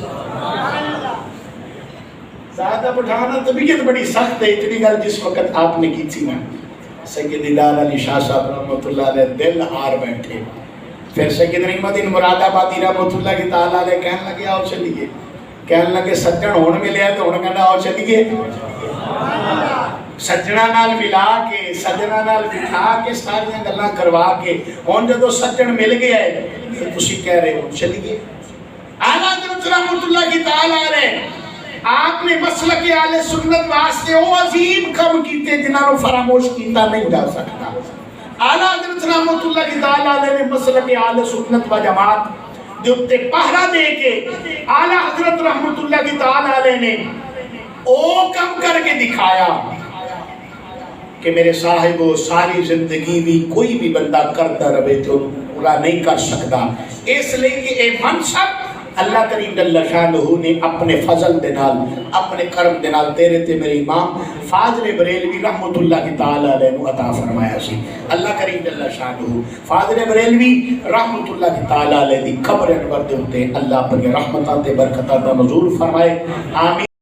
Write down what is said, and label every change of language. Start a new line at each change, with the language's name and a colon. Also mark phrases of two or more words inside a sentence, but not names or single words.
Urdu: ذات دا پٹھانا طبیعت بڑی سخت ہے، اتنی گل جس وقت آپ نے کی تھی نا، سید دیدار علی شاہ صاحب
Arabic: رحمۃ اللہ علیہ
Urdu: دل ہار بیٹھے، پھر سید نعمت الدین مراد آبادی
Arabic: رحمۃ اللہ کی تعالیٰ علیہ
Urdu: کہنے لگے آؤ چلیے، کہنے لگے
Punjabi: سجن ہون ملے تو ہون کہنا آؤ چلیے، سجنا نال ملا کے سجنا نال بٹھا کے ساری گلاں کروا کے ہن جدوں سجن مل گیا ہے تو تسی کہہ رہے ہو چلیے۔ اعلیٰ حضرت
Arabic: رحمۃ اللہ کی تعالیٰ علیہ
Punjabi: آپ نے مسلک اہل سنت واسطے وہ عظیم کم کیتے جنہاں نوں فراموش کیتا نہیں جا سکتا۔ اعلیٰ حضرت
Arabic: رحمۃ اللہ کی تعالیٰ علیہ
Punjabi: نے مسلک اہل سنت و جماعت دے اوتے پہرا دے کے اعلیٰ حضرت
Arabic: رحمۃ اللہ کی تعالیٰ علیہ
Punjabi: نے او کم کر کے دکھایا کہ میرے صاحب ساری زندگی بھی
Urdu: کوئی بھی بندہ کرتا رہے تو پورا نہیں کر سکتا،
Punjabi: اس لیے کہ اے منصب اللہ کریم
Arabic: جل شانہ
Punjabi: نے اپنے فضل دے نال اپنے کرم دے نال تیرے تے میرے امام فاضل بریلوی
Arabic: رحمۃ اللہ کی تعالی علیہ
Punjabi: نو عطا فرمایا سی۔ اللہ کریم
Arabic: جل شانہ
Punjabi: فاضل بریلوی
Arabic: رحمۃ اللہ کی تعالی علیہ
Punjabi: دی قبر انور دے اوتے اللہ اپنی رحمتاں تے برکتاں دا نزول فرمائے، آمین۔